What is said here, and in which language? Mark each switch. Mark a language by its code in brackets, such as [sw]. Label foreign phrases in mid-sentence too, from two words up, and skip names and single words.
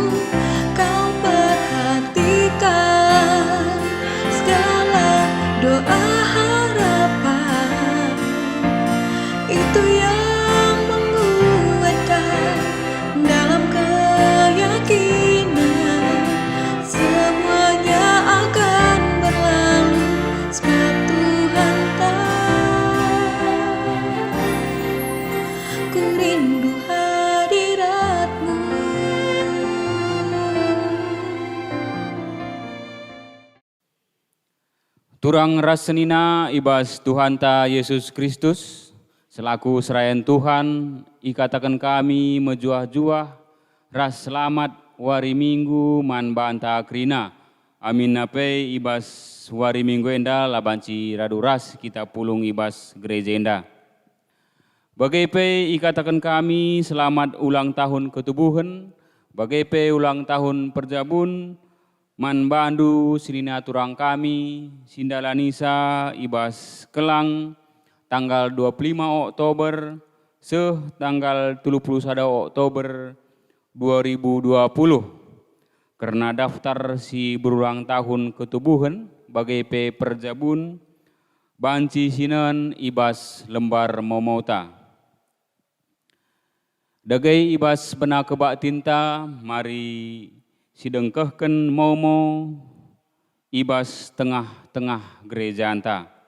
[id] Kau perhatikan segala doa harapan, itu yang menguatkan dalam keyakinan semuanya akan berlalu sebab Tuhan tahu. Ku rindu hadirat-Mu. [btx] Turang rasenina ibas Tuhan ta Yesus Kristus, selaku serayan Tuhan, ikatakan kami mejuah-juah, ras selamat wari minggu man banta krina. Amin nape ibas wari minggu enda labanci radu ras kita pulung ibas gereja enda. Bagai pe ikatakan kami [id] selamat ulang tahun [btx] ketubuhan, bagai pe [id] ulang tahun [btx] perjabun, man bandu silina turang kami, sindalanisa ibas kelang, tanggal 25 Oktober, tanggal 31 Oktober 2020. [id] Karena daftar [btx] si berulang tahun ketubuhan, bagai pe perjabun, banci sinan ibas lembar momota. Dagai ibas bena kebak tinta, mari sidengkehken momo ibas tengah-tengah gereja anta.